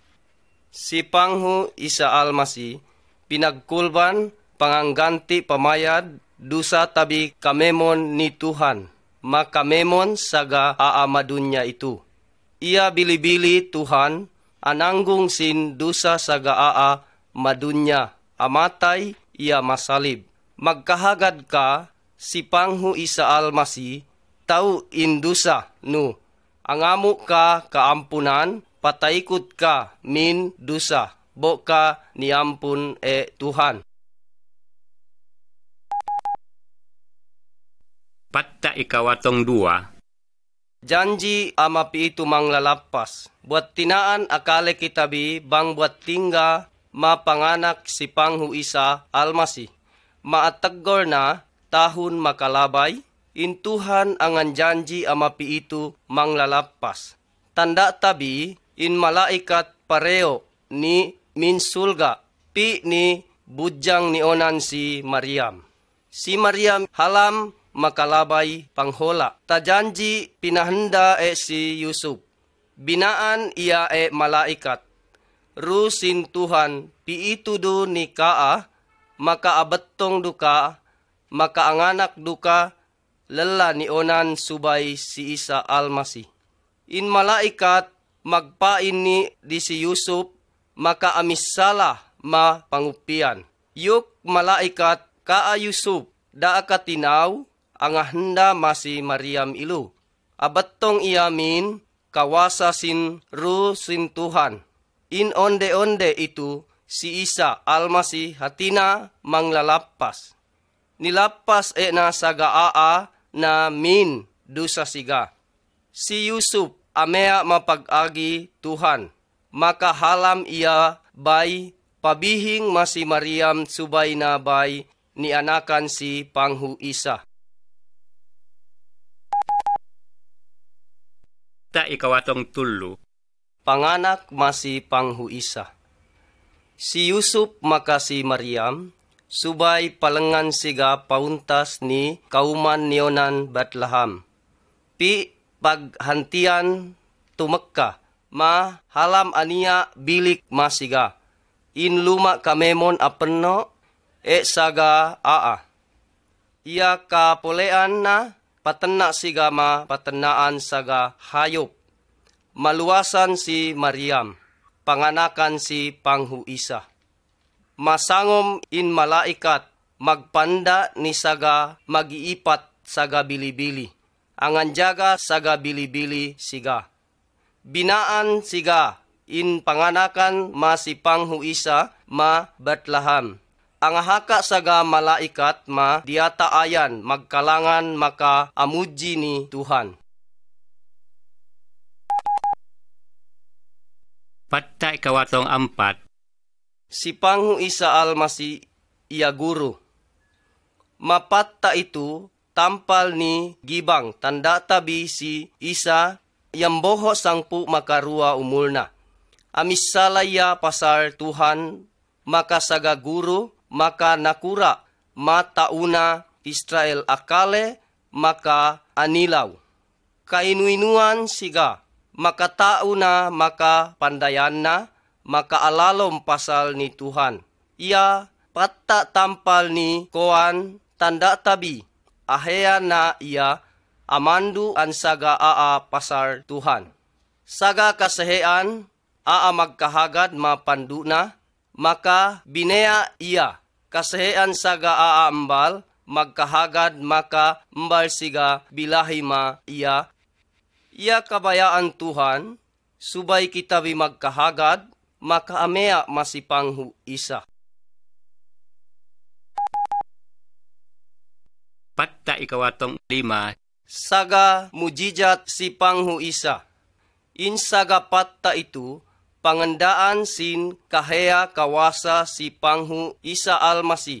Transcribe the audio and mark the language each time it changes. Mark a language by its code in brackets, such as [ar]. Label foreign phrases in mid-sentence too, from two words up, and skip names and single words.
[sml] Si Panghu Isa Almasi pinagkulban pangangganti pamayad dusa tabi kamemon ni Tuhan. Makamemon saga aamadunya itu. Ia bilibili Tuhan ananggung sin dusa saga madunya. Amatay ia masalib. Magkahagad ka si Panghu Isa Almasi tau indusa no. Angamu ka kaampunan pataikot ka min dusa. Bo ka niampun Tuhan. Patta ikawatong 2. Janji amapi itu manglalapas. Buat tinaan akale kitabi bang buat tingga mapanganak si Panghu Isa Almasi. Maataggor na tahun makalabay. In Tuhan angan janji amapi itu manglalapas. Tanda tabi in malaikat pareo ni minsulga pi ni bujang ni onan si Mariam. Si Mariam halam makalabay panghola. Tajanji pinahanda si Yusuf. Binaan ia malaikat. Rusin Tuhan piitudo ni kaa, makaabattong duka, makaanganak duka, lala ni onan subay si Isa Almasi. In malaikat magpain ni di si Yusuf, makaamisala pangupian. Yuk malaikat kaa Yusuf, daa katinaw, angahanda masi Mariam ilu. Abattong iamin, kawasa sin Tuhan. In onde-onde itu, si Isa Almasi hatina manglalapas. Nilapas na sagaa na min dusa siga. Si Yusuf amea mapag-agi Tuhan. Makahalam iya bay pabihing masi Mariam subay na bay ni anakan si Panghu Isa. Ta ikawatong 3. Panganak masi Panghu Isa. Si Yusuf maka si Mariam, subay palengan siga pauntas ni kauman nionan Bethlehem. Pi paghantian tumekka, halam ania bilik masiga. In luma kamemon apenno, saga Ia kapolean na patena siga patenaan saga hayop. Maluasan si Mariam, panganakan si Panghu Isa. Masangom in malaikat, magpanda ni saga magiipat saga bilibili. Angan jaga saga bilibili siga. Binaan siga, in panganakan si Panghu Isa Bethlehem. Ang haka saga malaikat diata ayan magkalangan maka amuji ni Tuhan. Patta ikawatong 4. Si Panghu Isa Almasi iya guru. Mapatta itu tampal ni gibang tanda tabi si Isa yamboho sangpu makarua umulna. Amisalaya pasar Tuhan maka saga guru maka nakura matauna Israel akale maka anilaw. Kainuinuan siga maka tauna maka pandayan na maka alalom pasal ni Tuhan. Ia patta tampal ni koan tanda tabi. Ahea na ia amandu an saga pasar Tuhan. Saga kasehean magkahagad mapanduna maka binea ia. Kasehean saga ambal magkahagad maka mbal siga bilahi ia. Ia kabayaan Tuhan subay kitabi magkahagad maka amea masi Panghu Isa. Patta ikawatong 5. Saga mujijat si Panghu Isa. In saga patta itu, pangandaan sin kahea kawasa si Panghu Isa Almasi.